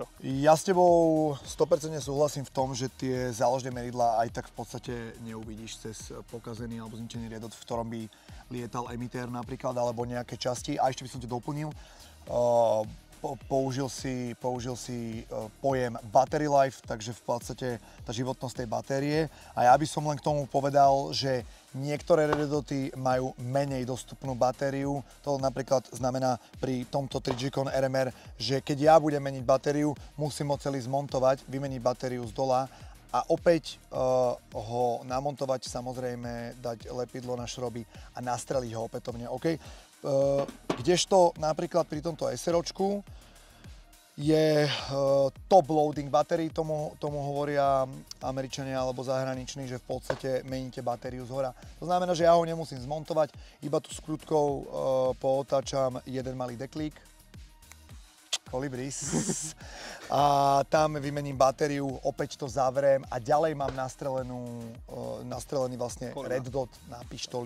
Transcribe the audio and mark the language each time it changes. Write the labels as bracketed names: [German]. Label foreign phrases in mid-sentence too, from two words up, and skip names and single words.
[Slovak] Ja s tebou 100% súhlasím v tom, že tie záložné mieridlá aj tak v podstate neuvidíš cez pokazený alebo zničený Red Dot, v ktorom by lietal emitér napríklad, alebo nejaké časti. A ešte by som ti doplnil, použil si pojem [English] battery life, [Slovak] takže v podstate tá životnosť tej batérie. A ja by som len k tomu povedal, že niektoré Red Doty majú menej dostupnú batériu. To napríklad znamená pri tomto Trigicon RMR, že keď ja budem meniť batériu, musím ho celý zmontovať, vymeniť batériu z dola a opäť ho namontovať, samozrejme dať lepidlo na šroby a nastreliť ho opätovne. OK? Kdežto napríklad pri tomto SROčku je [English] top loading battery, [Slovak] tomu hovoria Američania alebo zahraniční, že v podstate meníte batériu zhora. To znamená, že ja ho nemusím zmontovať, iba tu skrutkou pootáčam jeden malý deklík, kolibris, a tam vymením batériu, opäť to zavriem a ďalej mám nastrelený vlastne Red Dot na pištoli.